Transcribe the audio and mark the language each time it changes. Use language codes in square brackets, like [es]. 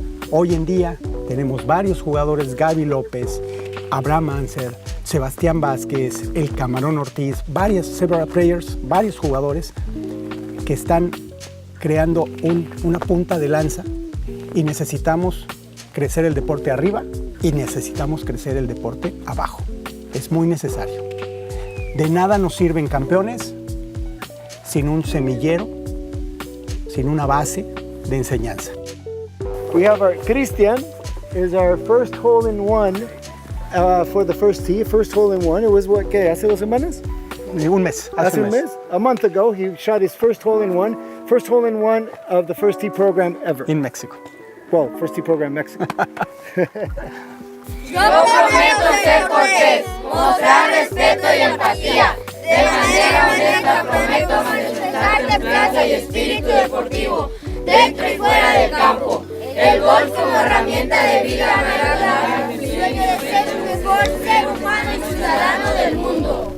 [es] Hoy en día tenemos varios jugadores, Gaby López, Abraham Anser, Sebastián Vázquez, el Camarón Ortiz, [en] several players, [es] varios jugadores que están creando una punta de lanza y necesitamos crecer el deporte arriba y necesitamos crecer el deporte abajo. Es muy necesario. De nada nos sirven campeones sin un semillero, sin una base de enseñanza. [en] We have our Christian is our first hole in one for the first tee. First hole in one. It was what? [es] ¿Qué? ¿Hace 2 semanas? Un mes. Hace un mes. [en] A month ago, he shot his first hole in one. First hole in one of the first tee program ever. In Mexico. Well, first tee program Mexico. [es] Yo prometo ser cortés, mostrar respeto y empatía. De manera honesta prometo manifestar templanza y espíritu deportivo, dentro y fuera del campo. El golf como herramienta de vida me hará mi sueño de ser el mejor ser humano y ciudadano del mundo.